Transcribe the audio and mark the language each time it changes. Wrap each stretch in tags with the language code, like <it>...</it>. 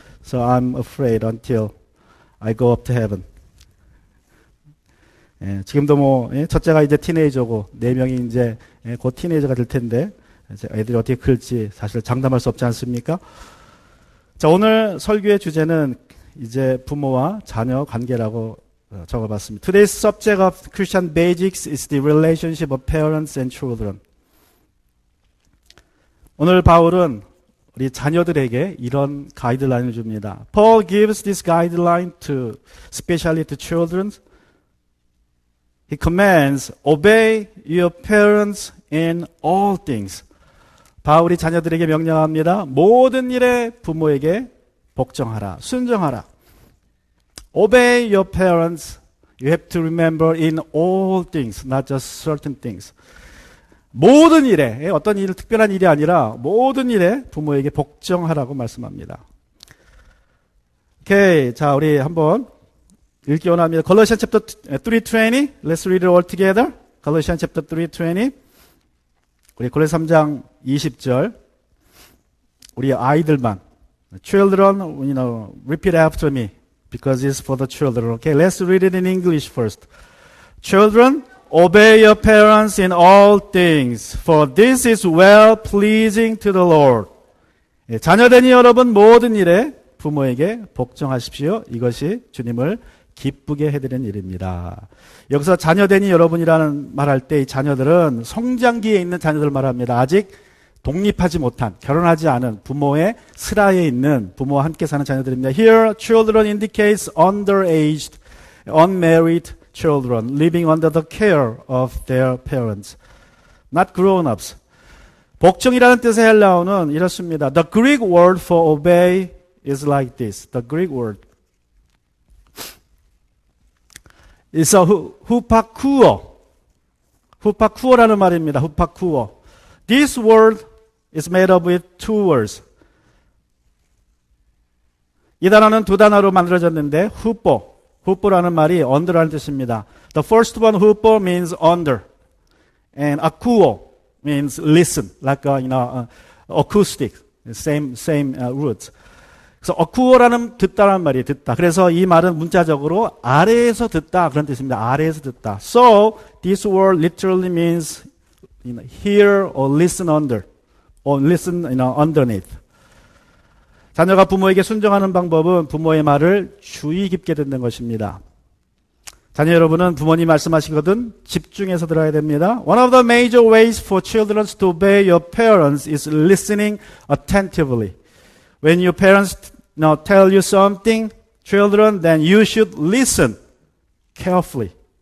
<en>So I'm afraid until I go up to heaven.</en> <ko>지금도 첫째가 이제 티네이저고 4명이 이제 곧 티네이저가 될 텐데 애들이 어떻게 클지 사실 장담할 수 없지 않습니까? 자, 오늘 설교의 주제는 이제 부모와 자녀 관계라고 적어봤습니다.</ko> <en>Today's subject of Christian basics is the relationship of parents and children.</en> <ko>오늘 바울은 우리 자녀들에게 이런 가이드라인을 줍니다.</ko> <en>Paul gives this guideline especially to children. He commands, obey your parents in all things.</en> <ko>바울이 자녀들에게 명령합니다. 모든 일에 부모에게 복종하라, 순종하라.</ko> <en>Obey your parents. You have to remember in all things, not just certain things.</en> <ko>모든 일에, 어떤 일, 특별한 일이 아니라 모든 일에 부모에게 복종하라고 말씀합니다. 오케이, 자, 우리 한번 읽기 원합니다.</ko> <en>Colossians chapter 3:20. Let's read it all together. Colossians chapter 3:20.</en> <ko>우리 골로새 3장 20절. 우리 아이들만.</ko> <en>Children, repeat after me. because it's for the children. Okay, let's read it in English first. Children, obey your parents in all things, for this is well pleasing to the Lord.</en> <ko>예, 자녀되니 여러분 모든 일에 부모에게 복종하십시오. 이것이 주님을 기쁘게 해드리는 일입니다. 여기서 자녀되니 여러분이라는 말할 때 이 자녀들은 성장기에 있는 자녀들 말합니다. 아직 독립하지 못한, 결혼하지 않은 부모의 슬하에 있는 부모와 함께 사는 자녀들입니다.</ko> <en>Here, children indicates underaged, unmarried children living under the care of their parents, not grown-ups.</en> <ko>복종이라는 뜻의 헬라어는 이렇습니다.</ko> <en>The Greek word for obey is like this. The Greek word is a hupakuo.</en> <ko>hupakuo라는 말입니다. hupakuo.</ko> <en>This word is made up with two words.</en> <ko>이 단어는 두 단어로 만들어졌는데 hupo라는 말이 under라는 뜻입니다.</ko> <en>The first one, hupo, means under, and akuo means listen, like acoustic, same roots.</en> <ko>그래서 akuo라는 듣다라는 말이 듣다. 그래서 이 말은 문자적으로 아래에서 듣다 그런 뜻입니다. 아래에서 듣다.</ko> <en>So this word literally means hear or listen under, or listen underneath.</en> <ko>자녀가 부모에게 순종하는 방법은 부모의 말을 주의 깊게 듣는 것입니다. 자녀 여러분은 부모님 말씀하시거든 집중해서 들어야 됩니다.</ko> <en>One of the major ways for children to obey your parents is listening attentively. When your parents tell you something, children, then you should listen carefully.</en>